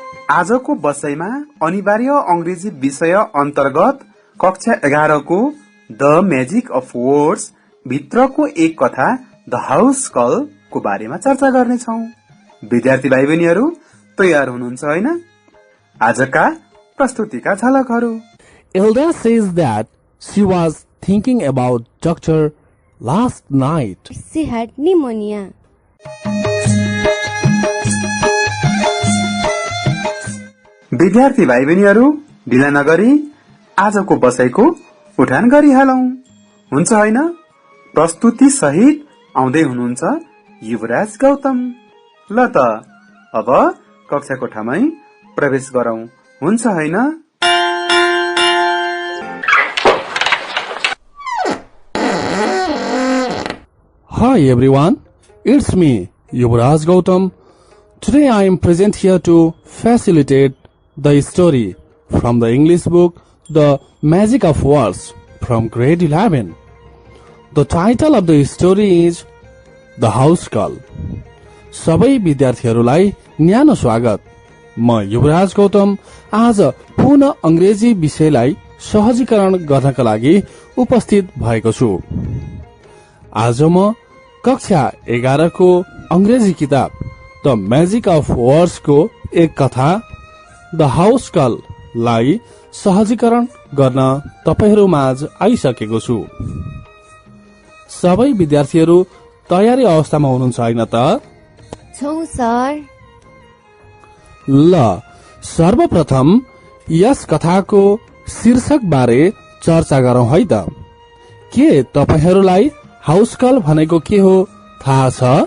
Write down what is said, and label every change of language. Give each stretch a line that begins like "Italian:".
Nepali: आजको बसाइमा अनिवार्य अंग्रेजी विषय अन्तर्गत कक्षा 11 को द म्याजिक अफ वर्ड्स भित्रको एक कथा द हाउस कल को बारेमा चर्चा गर्नेछौं। विद्यार्थी भाइ बहिनीहरू तयार हुनुहुन्छ हैन? आजका प्रस्तुतिका झलकहरू।
English: Elda says that she was thinking about doctor last night. She had pneumonia.
Nepali: विद्यार्थी भाइ बहिनीहरू ढिला नगरी आजको बसाइको उठान गरिहालौं, हुन्छ हैन? प्रस्तुति सहित आउँदै हुनुहुन्छ युवराज गौतम। ल त अब कक्षा कोठामै प्रवेश गरौं, हुन्छ हैन?
English: Hi everyone, it's me, Yuvraj Gautam. Today I am present here to facilitate the story from the English book The Magic of Words from grade 11. The title of the story is The House Call.
Nepali: सबै विद्यार्थीहरूलाई न्यानो स्वागत। म युवराज गौतम आज पुनः अंग्रेजी विषयलाई सहजीकरण गर्नका लागि उपस्थित भएको छु। आज म कक्षा 11 को अंग्रेजी किताब द म्याजिक अफ वर्ड्स को एक कथा द हाउस कल लाई सहजीकरण गर्न तपाईहरु माझ आइसकेको छु। सबै विद्यार्थीहरू तयारी अवस्थामा हुनुहुन्छ हैन त? छौ सर। ल, सर्वप्रथम यस कथाको शीर्षक बारे चर्चा गरौं है त। के तपाईहरुलाई हाउस कल भनेको के हो थाहा छ?